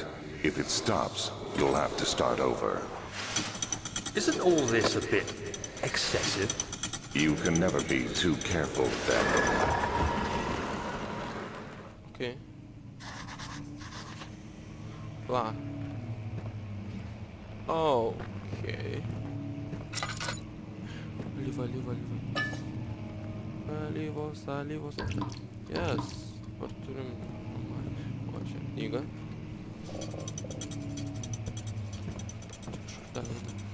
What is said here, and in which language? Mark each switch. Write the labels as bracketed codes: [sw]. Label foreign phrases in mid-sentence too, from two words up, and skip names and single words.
[en] If it stops, you'll have to start over. Isn't all this a bit excessive? You can never be too careful, Daniel. Okay. Lá. Okay. Alyvos. [lt] Yes. Dabar turim... O, čia knyga. Čia kažkur dar viena.